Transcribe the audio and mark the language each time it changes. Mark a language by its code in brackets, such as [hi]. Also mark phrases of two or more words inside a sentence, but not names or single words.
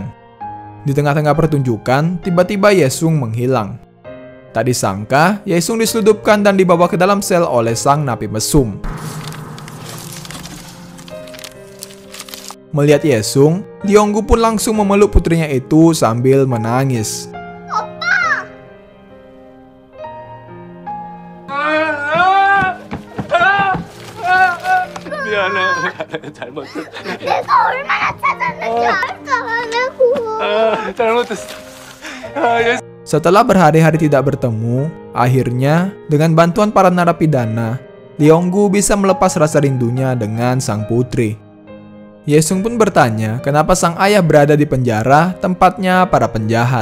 [id] Di tengah-tengah pertunjukan, tiba-tiba Yesung menghilang. Tak disangka, Yesung diseludupkan dan dibawa ke dalam sel oleh sang napi mesum. Melihat Yesung, Lee Yong-gu pun langsung memeluk putrinya itu sambil menangis. [ko] 미안해. 잘못했어. 내가 얼마나 찾았는지 알까 하냐고. 잘못했어. [id] Setelah berhari-hari tidak bertemu, akhirnya dengan bantuan para narapidana, Lee Yong-gu bisa melepas rasa rindunya dengan sang putri. Yesung pun bertanya kenapa sang ayah berada di penjara tempatnya para penjahat.